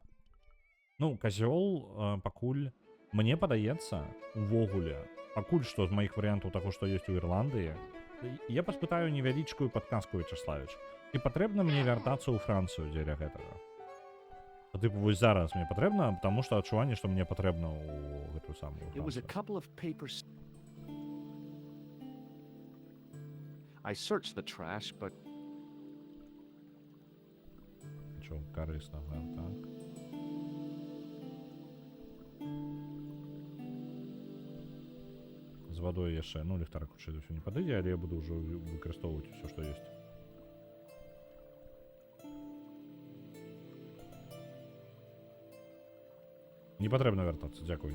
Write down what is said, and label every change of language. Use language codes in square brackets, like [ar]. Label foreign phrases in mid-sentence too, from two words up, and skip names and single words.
[be] Ну, казёл пакуль, мне падаецца, увогуле, пакуль што з маіх варыянтаў таго, што ёсць у Ірландыі, я паспытаю невялічкую падказку, Вячеславіч. Ці патрэбна мне вяртацца ў Францыю дзеля гэтага? Типу, вось зараз мне патрэбна, таму што адчуванне, што мне патрэбна ў гэтую самую [en] It was a [be] Францыю. [en] couple of papers. I searched the trash, but [be] Нічого карыснага, так. З вадой яшчэ, ну, ліхтарак хутчэй за ўсё не падыдзе, але я буду ўжо выкарыстоўваць усё, што ёсць. Не патрэбна вяртацца, дзякуй.